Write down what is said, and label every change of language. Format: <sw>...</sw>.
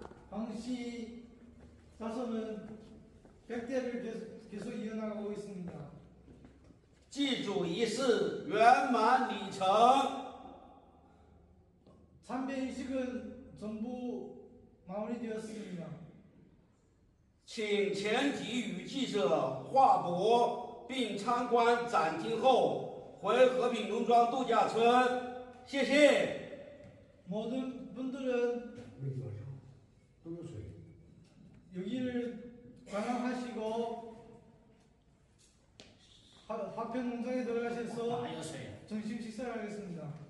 <ko>황씨 자손은 100대를 계속 이어나가고 있습니다.</ko> <zh>祭祖仪式圆满礼成。</zh> <ko>참배의식은 전부 마무리되었습니다.</ko> <zh>请全体与记者划舶，并参观展厅后回和平农庄度假村。谢谢。</zh> <ko>모든 분들은 여기를 관람하시고 화평 농장에 들어가셔서 점심 식사를 하겠습니다.</ko>